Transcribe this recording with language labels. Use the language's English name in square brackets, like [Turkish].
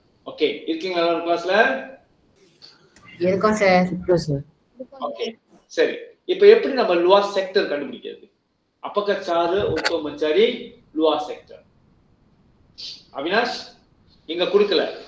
[Tamil] Okay, இருக்கீங்களா எல்லாரும் கிளாஸ்ல? இருக்கும் சார். [English] Super, sir. [Tamil] Okay, சரி. இப்போ எப்படி நம்ம luas sector கண்டுபிடிக்கிறது? [Malay] Apakah cara untuk mencari luas sector? [Tamil] Avinash, இங்க கொடுக்கல.